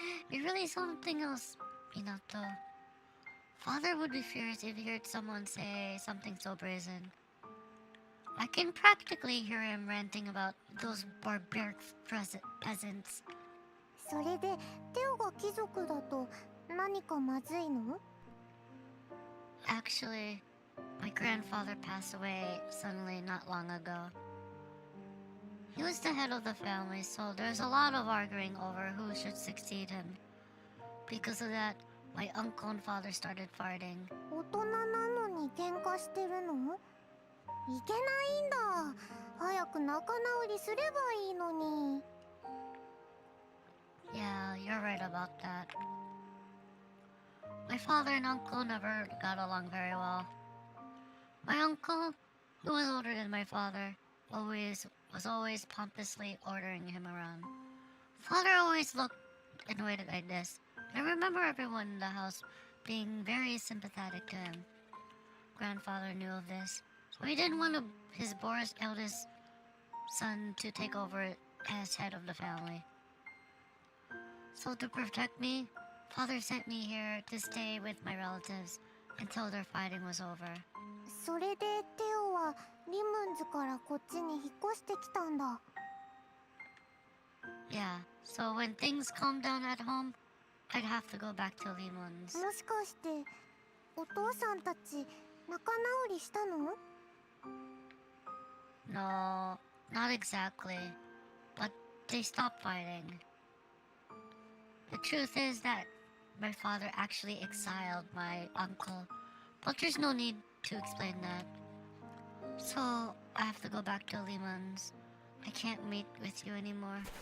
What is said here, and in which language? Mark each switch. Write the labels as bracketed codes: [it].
[en] You're really something else, Minato. Father would be furious if he heard someone say something so brazen. I can practically hear him ranting about those barbaric peasants. [ja] それでテオが貴族だと何かまずいの？ [en] Actually, my grandfather passed away suddenly not long ago. He was the head of the family, so there's a lot of arguing over who should succeed him. Because of that, my uncle and father started fighting. [ja] 大人なのに喧嘩してるの？いけないんだ。早く仲直りすればいいのに。 [en] Yeah, you're right about that. My father and uncle never got along very well. My uncle, who was older than my father, was always pompously ordering him around. Father always looked annoyed like this. I remember everyone in the house being very sympathetic to him. Grandfather knew of this, so he didn't want his Boris eldest son to take over as head of the family. So to protect me, Father sent me here to stay with my relatives until their fighting was over. [ja] それでテオはリムンズからこっちに引っ越してきたんだ。 [en] Yeah, so when things calmed down at home, I'd have to go back to Limon's. [ja] もしかしてお父さんたち仲直りしたの？ [en] No, not exactly, but they stopped fighting. The truth is that my father actually exiled my uncle, but there's no need to explain that. So I have to go back to Limon's. I can't meet with you anymore.